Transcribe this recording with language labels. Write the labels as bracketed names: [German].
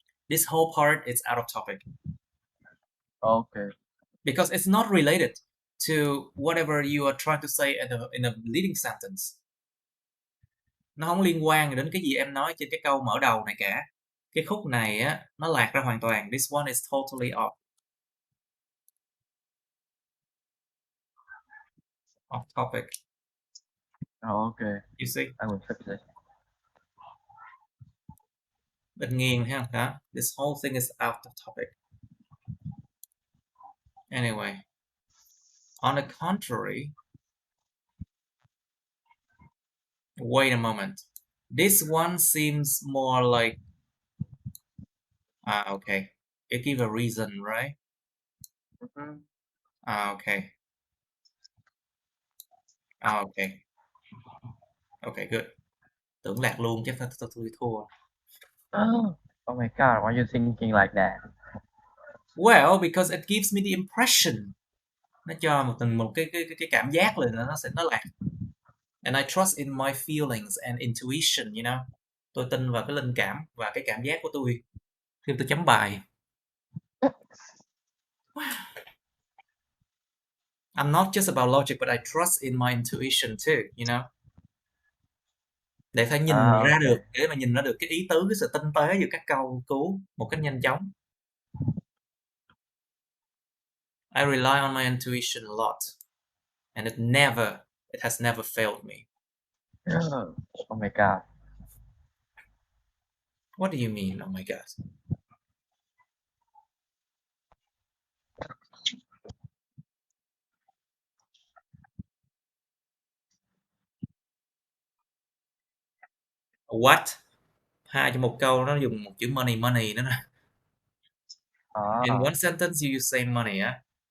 [English] This whole part is out of topic. Okay. Because it's not related to whatever you are trying to say in a leading sentence. [Vietnamese] Nó không liên quan đến cái gì em nói trên cái câu mở đầu này cả. Cái khúc này á, nó lạc ra hoàn toàn. [English] This one is totally off. Off topic. Okay. You see? I will fix it. [Vietnamese] Bên nghiêng thấy không? Đó. [English] This whole thing is out of topic. Anyway. On the contrary. Wait a moment. This one seems more like... okay. It gives a reason, right? Okay. Okay. Okay, good. [Vietnamese] Tưởng lạc luôn chắc tôi thua. [English] Oh my god, why are you thinking like that? Well, because it gives me the impression. [Vietnamese] Nó cho một cái cảm giác là nó lạc. [English] And I trust in my feelings and intuition, you know. [Vietnamese] Tôi tin vào cái linh cảm và cái cảm giác của tôi khi tôi chấm bài. [English] I'm not just about logic, but I trust in my intuition too, you know. [Vietnamese] Để phải nhìn ra được, để mà nhìn ra được cái ý tứ, cái sự tinh tế giữa các câu cứu một cách nhanh chóng. [English] I rely on my intuition a lot, and it has never failed me. Oh my god. What do you mean, oh my god? What? [Vietnamese] Hai trong một câu nó dùng một chữ money nữa nè. [English] In one sentence you say money á.